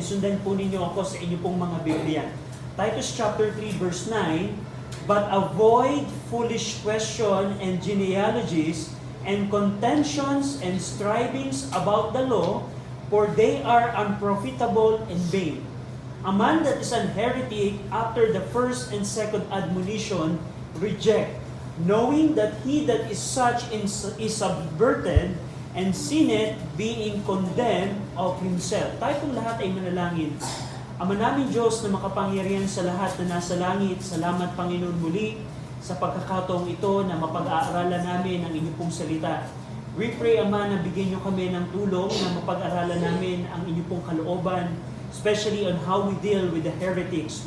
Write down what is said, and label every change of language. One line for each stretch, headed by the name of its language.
Filipino: Sundan po ninyo ako sa inyo pong mga Biblia.
English: Titus chapter 3 verse 9, "But avoid foolish question and genealogies and contentions and strivings about the law, for they are unprofitable and vain. A man that is an heretic after the first and second admonition reject, knowing that he that is such is subverted and sinneth, being condemned of himself."
Filipino: Tayo pong lahat ay manalangin. Ama namin Diyos na makapangyarihan sa lahat na nasa langit, salamat Panginoon muli sa pagkakataong ito na mapag-aaralan namin ang inyong pong salita.
English: We pray,
Filipino: Ama, na bigyan nyo kami ng tulong na mapag-aralan namin ang inyong pong kalooban,
English: especially on how we deal with the heretics.